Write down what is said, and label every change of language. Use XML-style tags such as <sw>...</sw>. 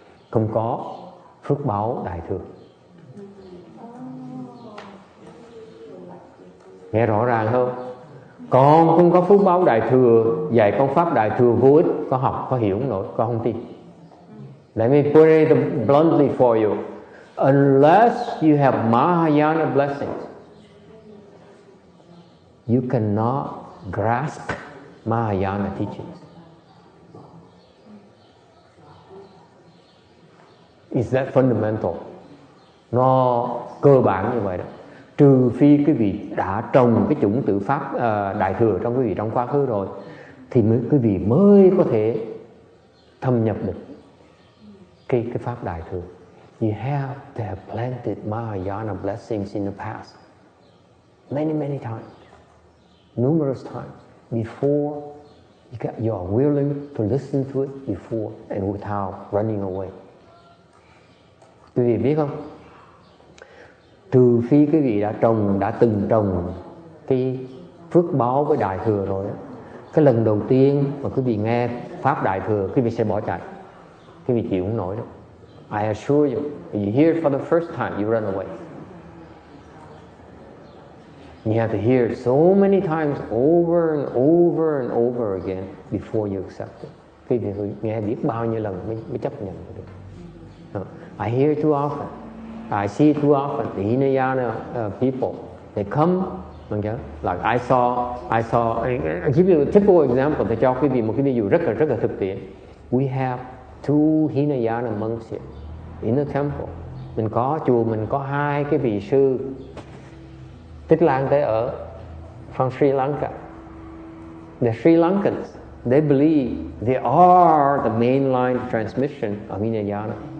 <vi>Không có phước báo đại thừa. Nghe rõ ràng không? Con không có phước báo đại thừa, dạy con pháp đại thừa vô ích, con học, con hiểu không nổi, con không tin.</vi> <en>Let me put it bluntly for you. Unless you have Mahayana blessings, you cannot grasp Mahayana teachings. Is that fundamental?</en> <vi>Nó cơ bản như vậy đó. Trừ phi quý vị đã trồng cái chủng tự pháp đại thừa trong quý vị trong quá khứ rồi, thì quý vị mới có thể thâm nhập được cái pháp đại thừa.</vi> <en>You have to have planted Mahayana blessings in the past, many times, numerous times, before you are willing to listen to it before and without running away.</en> <vi>Quý vị biết không? Trừ phi quý vị đã từng trồng cái phước báo với đại thừa rồi, cái lần đầu tiên mà quý vị nghe pháp đại thừa, quý vị sẽ bỏ chạy, quý vị chịu không nổi đâu.</vi> <en>I assure you, if you hear it for the first time, you run away. You have to hear it so many times, over and over and over again before you accept it.</en> <vi>Quý vị nghe biết bao nhiêu lần mới chấp nhận được.</vi> <en>I hear it too often. I see it too often. The Hinayana people, they come, okay? Like I saw. I give you a typical example.</en> <vi>Để cho quý vị một cái ví dụ rất là thực tiễn.</vi> <en>We have two Hinayana monks here in the temple.</en> <vi>Mình có chùa, mình có hai cái vị sư Tích Lan Tế ở</vi> <en>from Sri Lanka. The Sri Lankans, they believe they are the mainline transmission of Hinayana.</en>